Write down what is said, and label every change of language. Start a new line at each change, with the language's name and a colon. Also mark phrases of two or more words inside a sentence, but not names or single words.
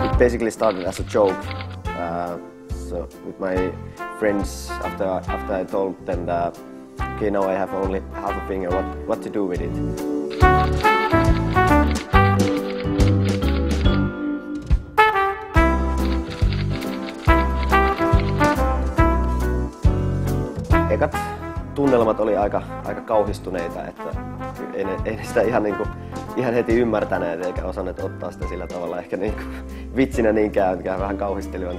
English: basically started as a joke. So with my friends, after I told them that, okay, now I have only half a finger, what to do with it?
Finnish: Ekat tunnelmat oli aika kauhistuneita, että ei sitä ihan heti ymmärtäneet eikä osanneet ottaa sitä sillä tavalla ehkä vitsinä niinkään, mikä vähän kauhistelivat.